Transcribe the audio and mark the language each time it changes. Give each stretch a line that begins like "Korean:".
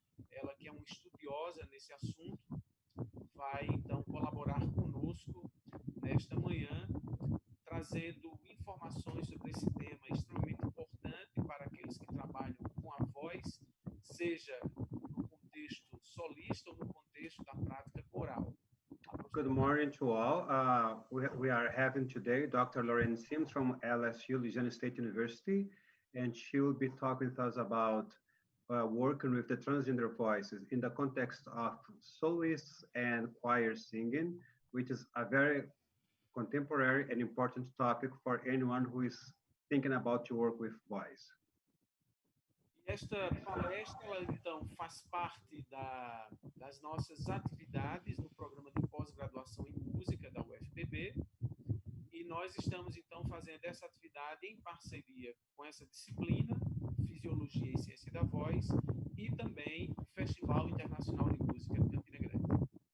Portuguese: Ela, que é uma estudiosa nesse assunto, vai então colaborar conosco nesta manhã, trazendo informações sobre esse tema extremamente importante para aqueles que trabalham com a voz, seja no contexto solista ou no contexto da prática coral.
English: Good morning to all. We are having today Dr. Loraine Sims from LSU, Louisiana State University, and she will be talking with us about working with the transgender voices in the context of soloists and choir singing, which is a very contemporary and important topic for anyone who is thinking about to work with voice.
Portuguese: Esta palestra, ela, então, faz parte das nossas atividades no Programa de Pós-Graduação em Música da UFPB, e nós estamos, então, fazendo essa atividade em parceria com essa disciplina, Fisiologia e Ciência da Voz, e também o Festival Internacional de Música de Campina Grande.